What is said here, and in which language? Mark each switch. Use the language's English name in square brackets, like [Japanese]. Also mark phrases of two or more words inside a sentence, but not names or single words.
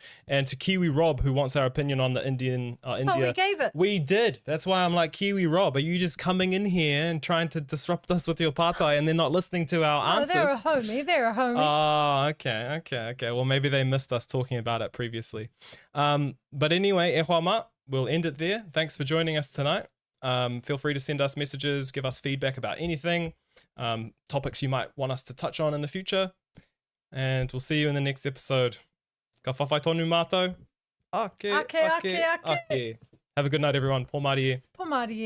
[English] And to Kiwi Rob, who wants our opinion on the India. we gave it. We did. That's why I'm like, Kiwi Rob, are you just coming in here and trying to disrupt us with your partai and then not listening to our answers? They're a homie. They're a homie. Oh, okay. Well, maybe they missed us talking about it previously. But anyway, [Māori] e hoa ma, [English] we'll end it there. Thanks for joining us tonight. Feel free to send us messages, give us feedback about anything, topics you might want us to touch on in the future. And we'll see you in the next episode. [Māori] Ka whawhai tonu mātou. Ake. Ake. [English] Have a good night, everyone. [Māori] Pō Mārie. Pō Mārie.